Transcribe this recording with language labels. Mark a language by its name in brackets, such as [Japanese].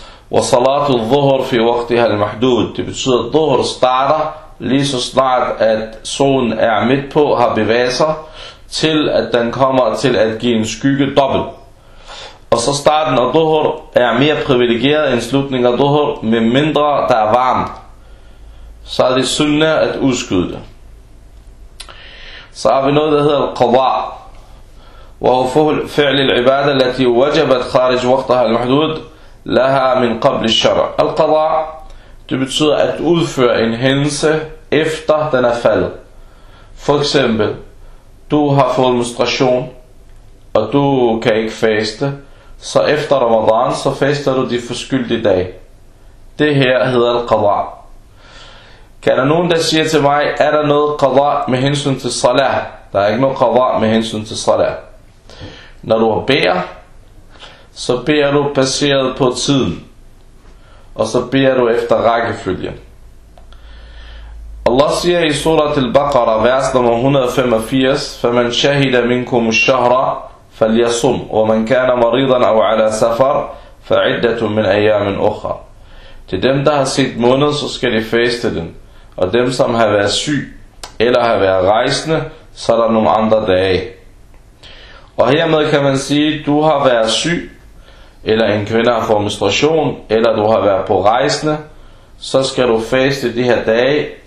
[Arabic] وَصَلَاتُ الظُّهُرْ فِي وَقْتِهَا الْمَحْدُودِ. [Danish] Det betyder, at dhuhr starter lige så snart, at solen er midt på, har bevæget sig, til at den kommer til at give en skygge dobbelt. Og så starten af duhur er mere privilegeret end slutningen af duhur, med mindre der er varmt. Så er det sunna at udskyde det. Så har vi noget, der hedder al-qada. [Arabic] وهو فعل العبادة التي وجبت خارج وقتها المحدود لها من قبل الشرع. [Danish] Al-qada, det betyder at udføre en hændelse efter den er faldet. For eksempel, du har fået menstruation, og du kan ikke faste. Så efter Ramadan, så fester du de forskyldige dage. Det her hedder al-qada. Kan der nogen, der siger til mig, er der noget qada med hensyn til salat? Der er ikke noget qada med hensyn til salat. Når du beder, så beder du baseret på tiden. Og så beder du efter rækkefølgen. Allah siger i surat al-Baqarah, vers nummer 185, [Arabic] فَمَنْ شَهِدَ مِنْكُمْ الشَّهْرَ فَلْيَصُمْ وَمَنْ كَانَ مَرِيضًا أَوْ عَلَى سَفَرْ فَعِدَّةٌ مِنْ أَيَّامٍ أُخَرْ. [Danish] Til dem, der har set måneden, så skal de feste den. Og dem, som har været syg eller har været rejsende, så er der nogle andre dage. Og hermed kan man sige, at du har været syg, eller en kvinde har fået menstruation, eller du har været på rejsende, så skal du feste de her dage.